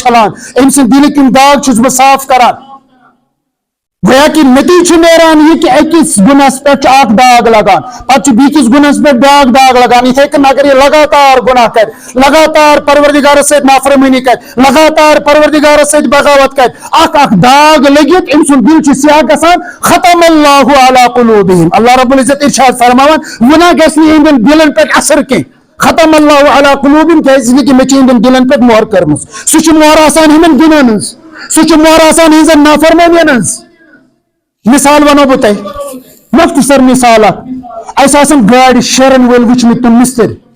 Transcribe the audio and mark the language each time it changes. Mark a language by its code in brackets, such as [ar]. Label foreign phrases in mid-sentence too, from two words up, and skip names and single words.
[ks] چھلان أمۍ سٕنٛدۍ دِلٕکۍ یِم داغ چھُس بہٕ صاف کران [ur] گویا کہ [ks] نتیجہ چھُ نیران یہِ کہ أکِس گُناہس پٮ۪ٹھ چھُ اکھ داغ لگان پتہٕ چھُ بیٚکِس گُناہس پٮ۪ٹھ بیاکھ داغ لگان یِتھے کٔنۍ اگر یہِ لگاتار گُناہ کرِ لگاتار پروردگارس سۭتۍ نافرمٲنی کرِ لگاتار پروردگارس سۭتۍ بغاوت کرِ اکھ داغ لٔگِتھ أمۍ سُنٛد دِل چھُ سیاہ گژھان [ar] ختم اللہ علی قلوبہم [ks] اللہ رب العزت ارشاد فرماوان گُناہ گژھِ نہٕ یِہنٛدٮ۪ن دِلن پٮ۪ٹھ اثر کینٛہہ [ar] ختم اللہ علی قلوبہم [ks] کیازِ کہ مےٚ چھِ یِہنٛدٮ۪ن دِلن پٮ۪ٹھ مۄہر کٔرمٕژ سُہ چھُ مۄہر آسان یِمن گُناہن ہٕنٛز سُہ چھُ مۄہر آسان یِہنٛزن نافرمٲنین ہٕنٛز مثال ونو بہٕ تۄہہِ مختصر مثال اکھ اسہِ آسن گاڑِ شیرن وٲلۍ وٕچھمٕتۍ تِم مِستٕرۍ